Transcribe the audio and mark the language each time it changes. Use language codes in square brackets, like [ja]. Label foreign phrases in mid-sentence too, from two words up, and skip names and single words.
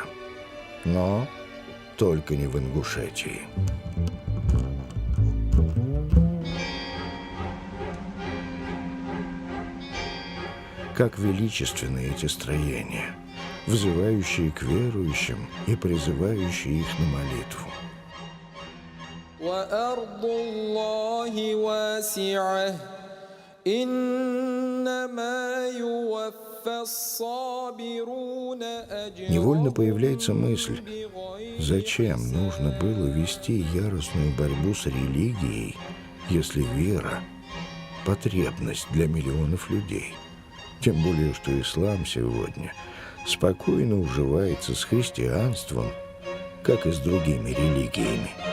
[ru] Но только не в Ингушетии. Как величественны эти строения, взывающие к верующим и призывающие их на молитву. [ar] وأرض الله واسعة إنما يوفى الصابرون أجرهم. [ru] Невольно появляется мысль, зачем нужно было вести яростную борьбу с религией, если вера – потребность для миллионов людей? Тем более, что ислам сегодня спокойно уживается с христианством, как и с другими религиями.